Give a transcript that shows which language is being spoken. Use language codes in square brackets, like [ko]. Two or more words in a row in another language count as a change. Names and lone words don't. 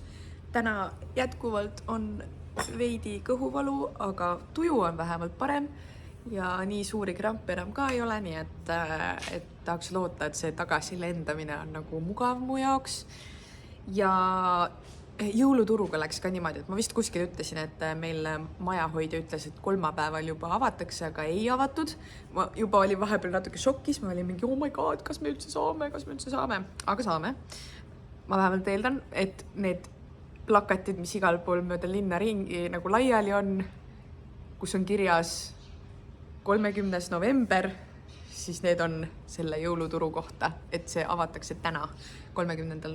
[et] Täna jätkuvalt on veidi kõhuvalu, aga tuju on vähemalt parem ja nii suuri krampe enam ka ei ole, nii et tahaks loota, et see tagasi lendamine on nagu mugav mu jaoks. Ja jõuluturuga läks ka niimoodi, et ma vist kuskil ütlesin, et meil majahoidja ütles, et kolmapäeval juba avatakse, aga ei avatud. Ma juba olin vahepeal natuke šokis, ma olin mingi, [en] oh my god, [et] kas me üldse saame, aga saame. Ma vähemalt eeldan, et need plakatid, mis igal pool mööda linna ringi nagu laiali on, kus on kirjas 30. november, siis need on selle jõuluturu kohta, et see avatakse täna 30.